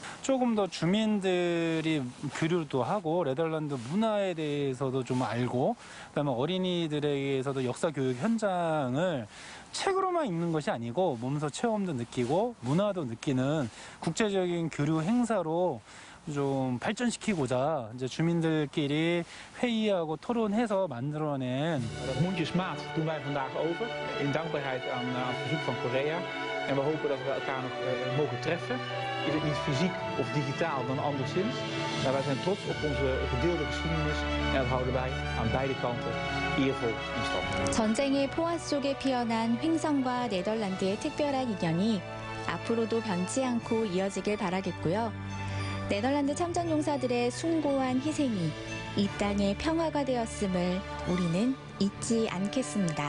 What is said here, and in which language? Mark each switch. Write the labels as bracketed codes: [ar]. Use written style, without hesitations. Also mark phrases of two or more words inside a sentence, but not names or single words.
[ko] 조금 더 주민들이 교류도 하고 네덜란드 문화에 대해서도 좀 알고 그다음에 어린이들에게서도 역사 교육 현장을 책으로만 읽는 것이 아니고 몸소 체험도 느끼고 문화도 느끼는 국제적인 교류 행사로 좀 발전시키고자 이제 주민들끼리 회의하고 토론해서 만들어낸 [nl] Mondjesmaat doen wij vandaag open. In dankbaarheid aan het verzoek van Korea. En we hopen dat we elkaar nog mogen treffen. Is het niet fysiek of digitaal dan anderszins. Maar wij zijn trots op onze gedeelde geschiedenis. En dat houden wij aan beide kanten eervol in stand. [ko] 전쟁의 포화 속에 피어난 횡성과 네덜란드의 특별한 인연이 앞으로도 변치 않고 이어지길 바라겠고요. 네덜란드 참전용사들의 숭고한 희생이 이 땅의 평화가 되었음을 우리는 잊지 않겠습니다.